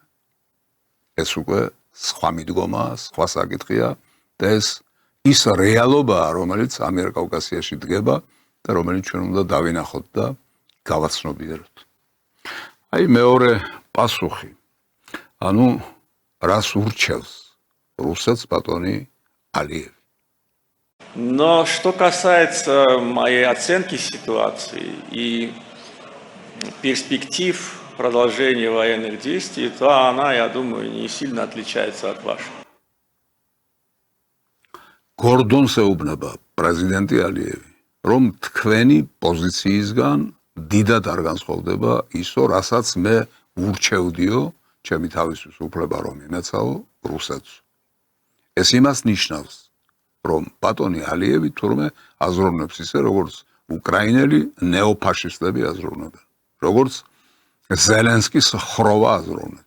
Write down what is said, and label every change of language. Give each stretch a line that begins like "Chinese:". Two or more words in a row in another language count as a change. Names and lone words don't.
Georgian: ეს უკვე სხვა მიდგომა, სხვა საკითხია და ეს ის რეალობაა, რომელიც ამიერკავკასიაში დგება და რომელიც ჩვენ უნდა დავინახოთ და გავაცნობიეროთ. აი მეორე პასუხი. ანუ რას ურჩევს რუსეთს ბატონი Алиев.
Russian: Но что касается моей оценки ситуации и перспектив продолжения военных действий, то она, я думаю, не сильно отличается от вашей.
Georgian: Гордонს ეუბნება პრეზიდენტი ალიევი, რომ თქვენი პოზიციისგან დიდად არ განსხვავდება ისო, რასაც მე ურჩევდიო, ჩემი თავისთვის უფლება რომ იმეცაო რუსეთს. ეს იმას ნიშნავს, რომ ბატონი ალიევი თურმე აზროვნებს ისე, როგორც უკრაინელი ნეოფაშისტები აზროვნებენ, როგორც ზელენსკის ხროვა აზროვნებს.